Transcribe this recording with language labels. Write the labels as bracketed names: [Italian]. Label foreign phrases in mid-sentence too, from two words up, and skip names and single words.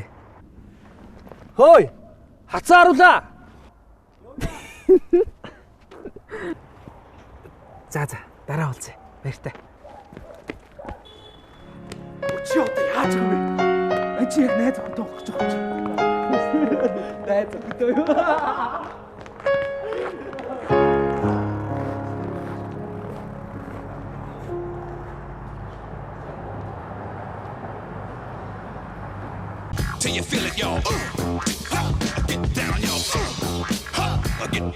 [Mongolian] Хөөе! Хацаа харуулаа! За, дараа уулзъя. Баяртай. Чи одоо яаж байгаа вэ? Чи яг найз охинтой болох гэж байгаа юм. Найз охинтой юу? [English] Till you feel it, yo. Get down, yo. Get down.